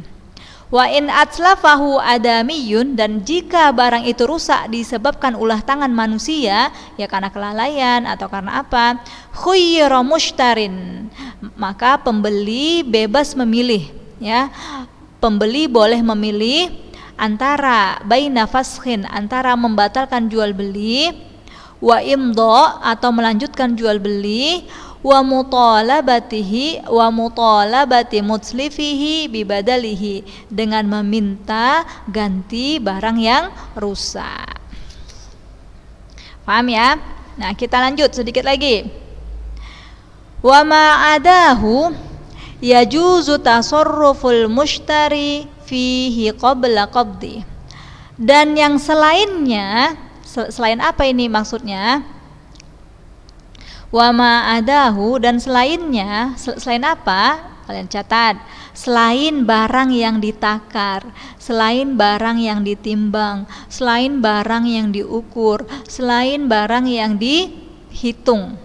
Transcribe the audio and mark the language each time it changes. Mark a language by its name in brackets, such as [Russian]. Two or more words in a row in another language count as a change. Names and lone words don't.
[Arabic] وإن أتلفه آدمي, [Indonesian] dan jika barang itu rusak disebabkan ulah tangan manusia, ya karena kelalaian atau karena apa, [Arabic] خير المشتري, [Indonesian] maka pembeli bebas memilih, ya. Pembeli boleh memilih antara [Arabic] بين فسخ, [Indonesian] antara membatalkan jual beli, [Arabic] وإمضاء, [Indonesian] atau melanjutkan jual beli, [Arabic] ومطالبته ومطالبة متلفه ببدله, [Indonesian] dengan meminta ganti barang yang rusak. Paham ya? Nah, kita lanjut sedikit lagi. [Arabic] وما عداه يجوز تصرف المشتري فيه قبل قبض. [Indonesian] Dan yang selainnya, selain apa ini maksudnya? [Arabic] وما عداه, [Indonesian] dan selainnya, selain apa? Kalian catat. Selain barang yang ditakar, selain barang yang ditimbang, selain barang yang diukur, selain barang yang dihitung.